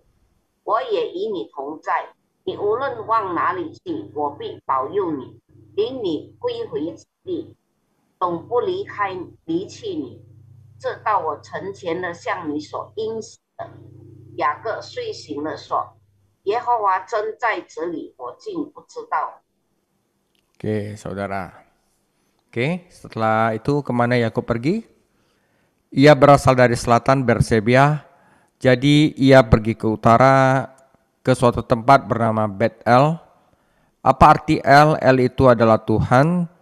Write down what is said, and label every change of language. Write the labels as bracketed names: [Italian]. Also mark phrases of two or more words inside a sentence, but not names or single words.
[Chinese] 我也与你同在，你无论往哪里去，我必保佑你，领你归回之地，总不离弃你，直到我成全了向你所应许的。” 雅各睡醒了，说：“耶和华真在这里，我竟不知道。” [Indonesian] Oke, saudara. Oke, setelah itu kemana Yakub pergi? Ia berasal dari selatan Beersheba, jadi ia pergi ke utara ke suatu tempat bernama Bet-El. Apa arti El? El itu adalah Tuhan.